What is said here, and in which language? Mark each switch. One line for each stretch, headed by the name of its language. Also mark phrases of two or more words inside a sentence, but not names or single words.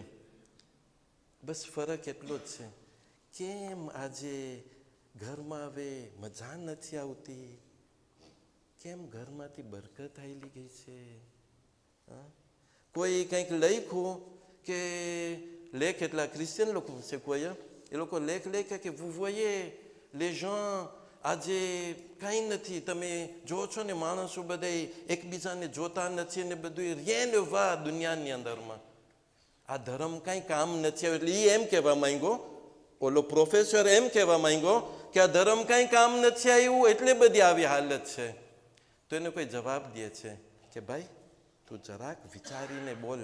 Gujarati: બસ ફરક એટલો જ છે, કેમ આજે ઘરમાં હવે મજા નથી આવતી, કેમ ઘરમાંથી બરકત આવેલી ગઈ છે. કોઈ કંઈક લખ્યું કે લેખ, એટલા ક્રિશ્ચિયન લોકો છે કોઈ, એ લોકો લેખ લખ્યા કે
French: vous voyez les gens
Gujarati: આજે કાંઈ નથી, તમે જો છો ને માણસો બધા એકબીજાને જોતા નથી ને બધું
French: rien ne va
Gujarati: દુનિયાની અંદરમાં. આ ધર્મ કાંઈ કામ નથી આવે. એટલે એ એમ કહેવા માંગ્યો, ઓલો પ્રોફેસર એમ કહેવા માંગ્યો કે આ ધર્મ કાંઈ કામ નથી આવ્યું એટલે બધી આવી હાલત છે. તો એને કોઈ જવાબ દે છે કે ભાઈ તું જરાક વિચારીને બોલ.